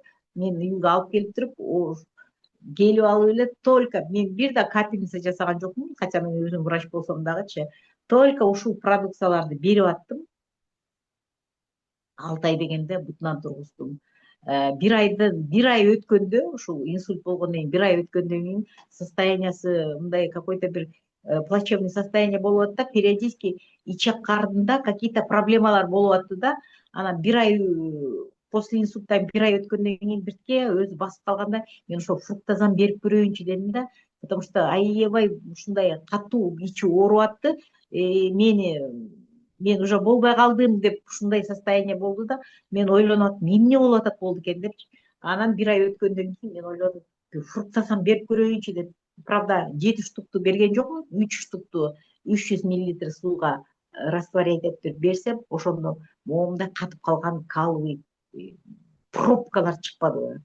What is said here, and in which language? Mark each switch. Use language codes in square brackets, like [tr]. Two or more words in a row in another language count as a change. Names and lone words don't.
[ky] Мен үйгө алып келип туруп, келип алып эле только мен бир да капельница жасаган жокмун, хотя мен өзүм врач болсом дагычы. Только ушул продукцияларды берип аттым. 6 ай дегенде бутунан тургуздум. Бир ай өткөндө, ушул инсульт болгондон кийин 1 ай өткөндөн кийин состояниясы мындай какой-то бир [ru] плачевный состояние [ky] болуп атты да, периодически ичек карнында какие-то проблемалар болуп атты да. Анан 1 ай после инсульттан 1 ай өткөндөн кийин биртке өзү басып калганда мен ошо фруктозан берип көрөйүнчү дедим да, потому что аябай ушундай катуу ичи ооруп атты. Мени мен уже болбой калдым деп ушундай состояние болду да. Мен ойлонуп аттым, эмне болуп атат болду экен депчи. Анан 1 ай өткөндөн кийин мен ойлодум, фруктозан берип көрөйүнчү деп. Правда, 7 штукту берген жокмун, 3 штукту 300 мл сууга растворять этип берсем, ошондо моомдо катып калган каловый пробкалар чыкпадыбы.